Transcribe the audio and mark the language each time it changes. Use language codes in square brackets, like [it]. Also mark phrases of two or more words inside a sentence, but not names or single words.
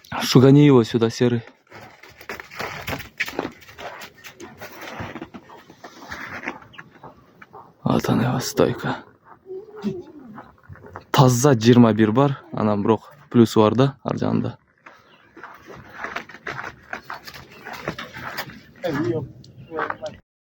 [ru] Слушай, гони его сюда, серый. Вот она его стойка. [ky] Таза 21 бар. Анан бирок плюс бар да, ар жагында. Yok.